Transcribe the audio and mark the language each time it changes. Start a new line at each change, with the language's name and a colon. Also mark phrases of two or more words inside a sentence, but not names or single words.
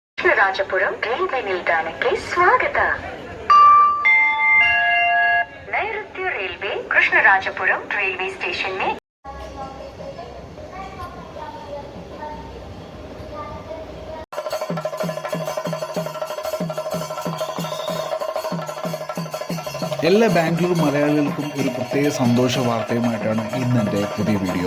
Kannada: ರಾಜಪುರಂ ರೈಲ್ವೆ ನಿಲ್ದಾಣಕ್ಕೆ ಸ್ವಾಗತ. ನೈಋತ್ಯ ರೈಲ್ವೆ ಕೃಷ್ಣರಾಜಪುರಂ ರೈಲ್ವೆ
Hindi: स्टेशन में
Malayalam: എല്ലാ ബാംഗ്ലൂർ മലയാളികൾക്കും ഒരു പ്രത്യേക സന്തോഷ വാർത്തയുമായിട്ടാണ് ഇന്നെൻ്റെ പുതിയ വീഡിയോ.